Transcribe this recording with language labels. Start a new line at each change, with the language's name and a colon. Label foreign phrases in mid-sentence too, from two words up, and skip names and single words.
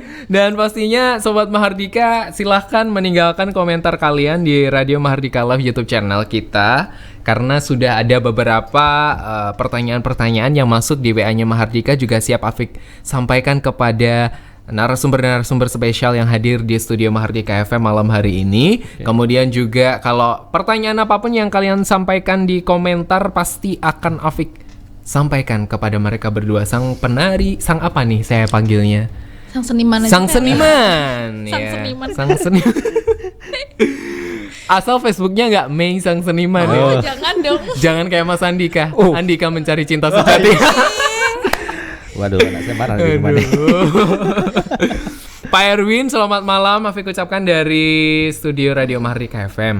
Indonesian: Dan pastinya Sobat Mahardika silahkan meninggalkan komentar kalian di Radio Mahardika
English: Live YouTube channel
Indonesian: kita, karena sudah ada beberapa pertanyaan-pertanyaan yang masuk di WA-nya Mahardika, juga siap Afik sampaikan kepada narasumber-narasumber spesial yang hadir di studio Mahardika FM malam hari ini. Kemudian juga kalau pertanyaan apapun yang kalian sampaikan di komentar pasti akan Afik sampaikan kepada mereka berdua, sang penari, sang apa nih saya panggilnya? Sang seniman. Sang seniman. Sang seniman. Asal Facebooknya nggak Mei Sang Seniman. Jangan dong. Jangan kayak Mas Andika. Andika mencari cinta sejati. Waduh, anak saya marah di rumah nih. Pak Erwin, selamat malam. Afik ucapkan dari studio Radio Mahardika FM.